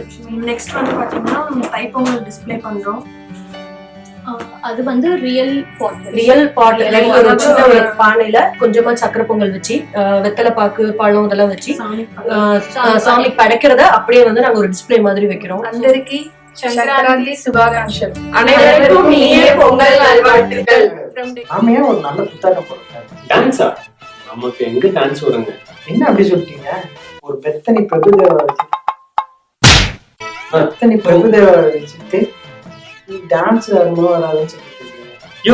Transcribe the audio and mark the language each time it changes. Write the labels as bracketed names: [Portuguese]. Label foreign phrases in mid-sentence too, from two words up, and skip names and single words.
[Tamil] நெக்ஸ்ட் வந்து பாத்தீங்கன்னா தைப்பொங்கல் டிஸ்பிளே பண்றோம். அது வந்து ரியல் பாட் ஒரு சின்ன ஒரு பானையில கொஞ்சமா சக்கரை பொங்கல் வச்சு வெத்தலை பாக்கு பழம் இதெல்லாம் வச்சு சாமி படைக்கிறத அப்படியே வந்து நாங்க ஒரு டிஸ்பிளே மாதிரி வைக்கிறோம். [Telugu] అందరికీ సంక్రాంతి శుభాకాంక్షలు. [Tamil] அனைவருக்கும் இனிய பொங்கல் நல்வாழ்த்துக்கள். ஆமையா ஒரு நல்ல புத்தகம் போடுங்க. டான்ஸா? நமக்கு எங்க டான்ஸ் வருங்க? என்ன அப்படி சொல்லிட்டீங்க? ஒரு பெத்தனி பிரபுதேவா வச்சுட்டு டான்ஸ் வருமா வராதுன்னு சொல்லிட்டு